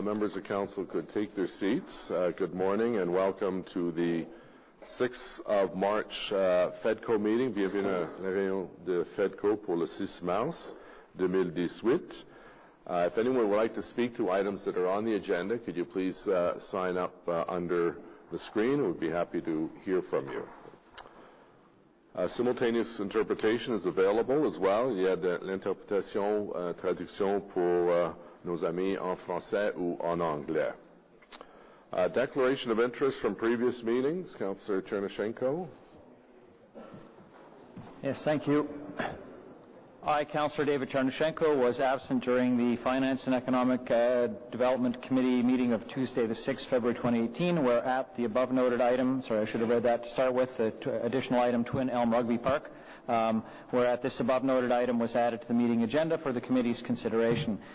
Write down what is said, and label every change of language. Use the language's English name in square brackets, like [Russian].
[English] Members of Council could take their seats. Good morning and welcome to the 6th of March FEDCO meeting. [French] Bienvenue à la réunion de FEDCO pour le 6 mars 2018. [English] If anyone would like to speak to items that are on the agenda, could you please sign up under the screen? We'd be happy to hear from you. Simultaneous interpretation is available as well. [French] Il y a de l'interprétation, traduction pour nos amis en français ou en anglais. [English] Declaration of interest from previous meetings. Councillor Chernyshenko. Yes, thank you. I, Councillor David Chernyshenko, was absent during the Finance and Economic Development Committee meeting of Tuesday, the 6th February 2018, where at the above noted item, sorry, I should have read that to start with, the additional item Twin Elm Rugby Park, where at this above noted item was added to the meeting agenda for the committee's consideration.